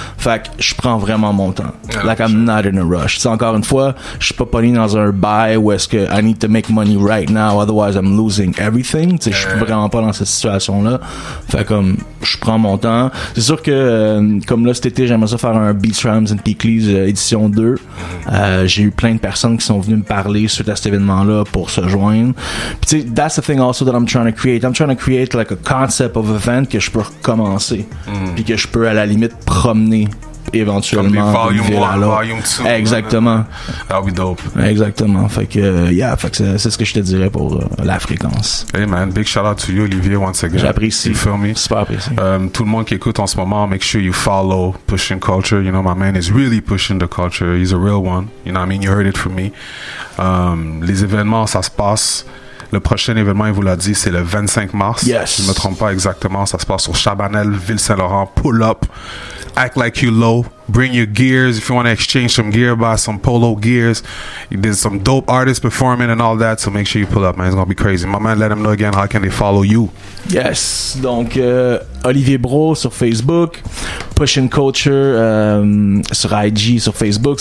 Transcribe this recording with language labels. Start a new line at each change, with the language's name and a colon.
French: Fait que je prends vraiment mon temps.
English: Like I'm not in a rush.
French: T'sais, encore une fois, je suis pas pogné dans un buy où est-ce que
English: I need to make money right now, otherwise I'm losing everything.
French: Je suis vraiment pas dans cette situation-là. Fait comme, je prends mon temps. C'est sûr que, comme là, cet été, j'aimerais ça faire un Beats, Rams and Peakleys édition 2. J'ai eu plein de personnes qui sont venues me parler suite à cet événement-là pour se joindre. Puis tu sais,
English: that's the thing also that I'm trying to create. I'm trying to create like a concept of event
French: que je peux recommencer. Puis que je peux, à la limite, promener éventuellement Comme des d'une ville volume à 1, l'autre. volume 2. Exactement.
English: That'll be dope.
French: Exactement. Fait que, fait que c'est ce que je te dirais pour la fréquence.
English: Hey man, big shout out to you, Olivier, once again.
French: J'apprécie.
English: You feel me?
French: Super apprécié. Tout le monde qui écoute en ce moment,
English: make sure you follow
French: Pushing Culture.
English: You know, my man is really pushing the culture. He's a real one. You know what I mean? You heard it from me.
French: Les événements, ça se passe. Le prochain événement, il vous l'a dit, c'est le 25 mars.
English: Yes.
French: Je ne me trompe pas exactement. Ça se passe sur Chabanel, Ville-Saint-Laurent.
English: Pull up. Act like you low. Bring your gears. If you want to exchange some gear, buy some polo gears. There's some dope artists performing and all that. So make sure you pull up, man. It's going to be crazy. My man, let them know again, how can they follow you?
French: Yes. Donc, Olivier Bro sur Facebook. Pushing Culture sur IG, sur Facebook.